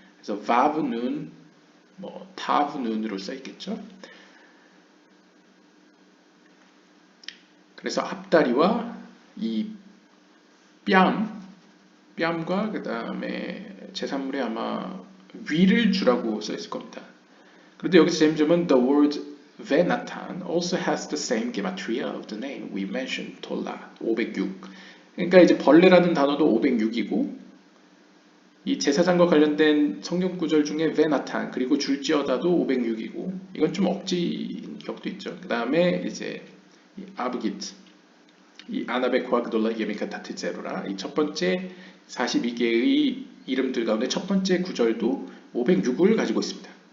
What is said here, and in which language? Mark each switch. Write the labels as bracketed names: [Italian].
[Korean] 그래서 바브눈, 타브눈으로 써 있겠죠. 그래서 앞다리와 이 뺨과 그 다음에 제산물에 아마 위를 주라고 써 있을 겁니다. 그런데 여기서 재미점은 [English] the word Venatan also has the same gematria of the name we mentioned, Tola, 506. [Korean] 그러니까 이제 벌레라는 단어도 506이고 이 제사장과 관련된 성경 구절 중에 Venatan 그리고 줄지어다도 506이고 이건 좀 억지인 격도 있죠. 그 다음에 이제 아브기트, 이 아나베코와 그돌라 예미카타트 제로라 이 첫 번째 42개의 이름들 가운데 첫 번째 구절도 506을 가지고 있습니다.